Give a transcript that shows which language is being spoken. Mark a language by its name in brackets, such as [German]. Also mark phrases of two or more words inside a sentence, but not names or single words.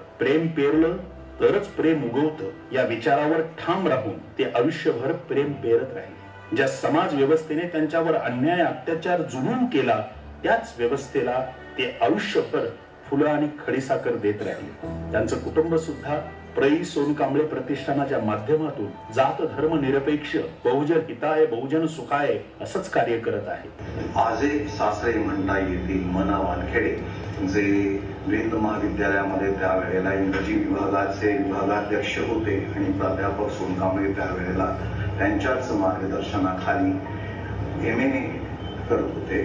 [Marathi] प्रेम पेरलं तरच प्रेम उगवतं या विचारावर ठाम राहून ते आयुष्यभर प्रेम पेरत राहिले. ज्या समाज व्यवस्थेने त्यांच्यावर अन्याय, अत्याचार, जुलूम केला त्याच व्यवस्थेला ते आयुष्यभर फुलं आणि खडीसाखर देत राहिले. त्यांचं कुटुंब सुद्धा प्रई सोनकांबळे प्रतिष्ठानाच्या माध्यमातून जात धर्म निरपेक्ष, [Pali] बहुजन हिताय, बहुजन सुखाय [Marathi] असंच कार्य करत आहे. आजे सासरे म्हणता येतील मना वानखेडे जे द्विंद महाविद्यालयामध्ये त्यावेळेला इंग्रजी विभागाचे विभागाध्यक्ष होते आणि प्राध्यापक सोनकांबळे त्यावेळेला त्यांच्याच मार्गदर्शनाखाली MA करत होते.